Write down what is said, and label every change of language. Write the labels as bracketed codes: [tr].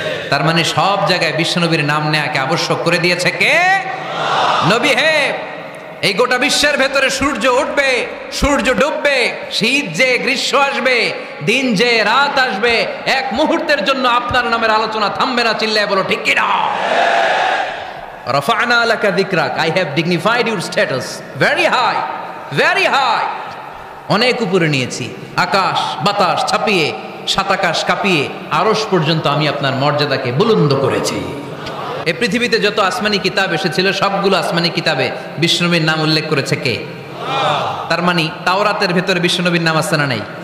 [bn] তার মানে সব জায়গায় বিশ্বনবীর নাম নেয়াকে আবশ্যক করে দিয়েছে কে? নবী হে, এই গোটা বিশ্বের ভেতরে সূর্য উঠবে, সূর্য ডুববে, শীত যে গ্রীষ্ম আসবে, দিন যে রাত আসবে, এক মুহূর্তের জন্য আপনার নামের আলোচনা থামবে না। চিল্লায় বলো ঠিক কি না? [ar] রাফা'না লাকা যিকরাক, [en] I have dignified your status very high, very high। [bn] অনেক উপরে নিয়েছি, আকাশ বাতাস ছাপিয়ে, 7 আকাশ কাঁপিয়ে আরশ পর্যন্ত আমি আপনার মর্যাদাকে বুলন্দ করেছি। এই পৃথিবীতে যত আসমানি কিতাব এসেছিল, সবগুলো আসমানি কিতাবে বিশ্বনবীর নাম উল্লেখ করেছে কে? তার মানে তাওরাতের ভেতরে বিশ্বনবীর নাম আছে না নাই?